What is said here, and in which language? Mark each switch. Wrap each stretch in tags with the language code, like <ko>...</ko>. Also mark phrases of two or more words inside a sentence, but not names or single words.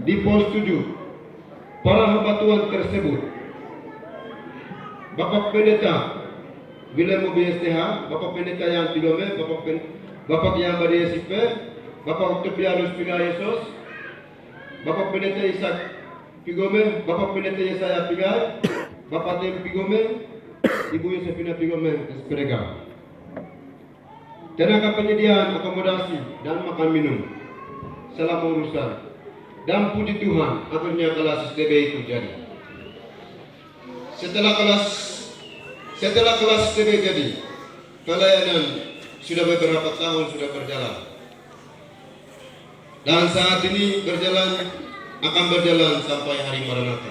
<id>Di Pos 7, para hamba Tuhan tersebut, Bapak Pendeta William BSTH, Bapak Pendeta yang Pigome, Bapak yang Badi SIP, Bapak Octavianus Pigayesus, Bapak Pendeta Ishak Pigome, Bapak Pendeta Yesaya Pigai, Bapak Tem Pigome, Ibu Yosefina Pigome, SPRG. Tenaga penyediaan akomodasi dan makan minum selama urusan, dan puji Tuhan akhirnya kelas STB itu jadi. Setelah kelas STB jadi, pelayanan sudah beberapa tahun sudah berjalan, dan saat ini akan berjalan sampai hari Maranatha.</id>